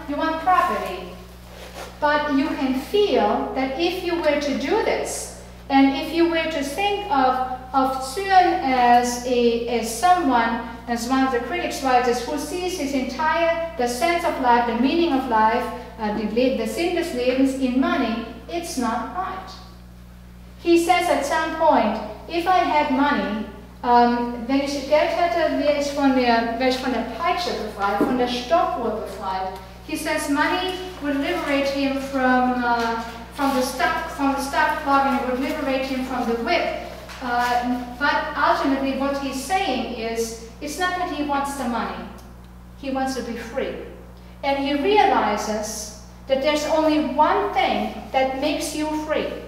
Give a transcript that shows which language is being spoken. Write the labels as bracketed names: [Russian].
[English] You want property. But you can feel that if you were to do this, and if you were to think of Zürn as someone, as one of the critics writers, who sees the sense of life, the meaning of life, the [German] Sinn des Lebens [English] in money, it's not right. He says at some point, if I had money, [German] wenn ich Geld hätte, wäre ich von der Peitsche befreit, von der Stoppuhr befreit. [English] He says money would liberate him from the stop clock, and it would liberate him from the whip. But ultimately what he's saying is, it's not that he wants the money. He wants to be free. And he realizes that there's only one thing that makes you free.